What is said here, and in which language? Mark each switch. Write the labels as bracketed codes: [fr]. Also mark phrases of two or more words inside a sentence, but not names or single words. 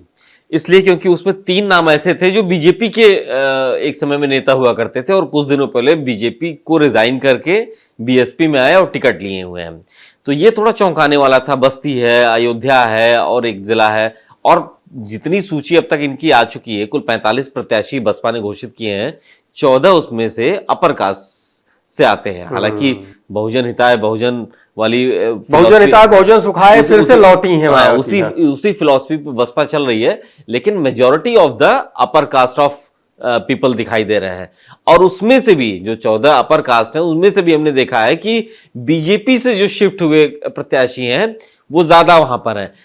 [hi] इसलिए क्योंकि उसमें 3 नाम ऐसे थे जो बीजेपी के एक समय में नेता हुआ करते थे और कुछ दिनों पहले बीजेपी को रिजाइन करके बीएसपी में आए और टिकट लिए हुए हैं। तो ये थोड़ा चौंकाने वाला था। बस्ती है, अयोध्या है और एक जिला है। और जितनी सूची अब तक इनकी आ चुकी है, कुल 45 प्रत्याशी बसपा ने घोषित किए हैं, 14 उसमें से [en] upper caste [hi] से आते हैं। हालांकि [sa] बहुजन हिताय, बहुजन हिताय बहुजन सुखाय [hi] फिर से लौटी है। उसी फिलॉसफी पे बसपा चल रही है, लेकिन [en] majority of the upper caste of people [hi] दिखाई दे रहे हैं। और उसमें से भी जो 14 [en] upper caste [hi] हैं, उनमें से भी हमने देखा है कि बीजेपी से जो शिफ्ट हुए प्रत्याशी हैं वो ज्यादा वहां पर हैं।